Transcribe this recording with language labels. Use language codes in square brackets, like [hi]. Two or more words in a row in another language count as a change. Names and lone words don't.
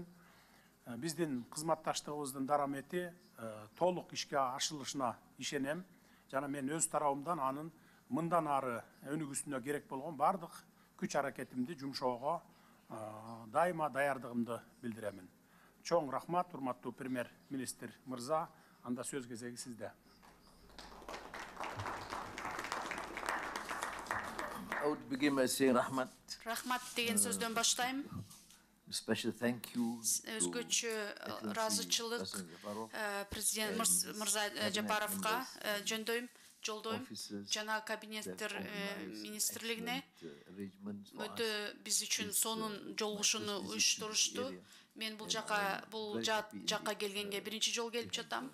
[ky] Биздин кызматташтыгыбыздын дарамети толук ишке ашырылышына ишенем жана мен өз тарабымдан анын мындан ары өнүгүүсүнө керек болгон бардык күч аракетимди жумшоого дайыма даярдыгымды билдиремин. Чоң рахмат, урматтуу премьер-министр мырза, анда сөз кезеги сизде. [en] would begin by saying Rahmat. [ky] Рахмат деген сөздөн баштайм. [en] Special thank you [ky] Өзгөчө ыраазычылык президент Мырза Жапаровга жолдойм жана кабинеттер министрлигине өтө биз үчүн сонун жолугушууну уюштурушту. Мен бул жакка келгенге биринчи жолу келип жатам.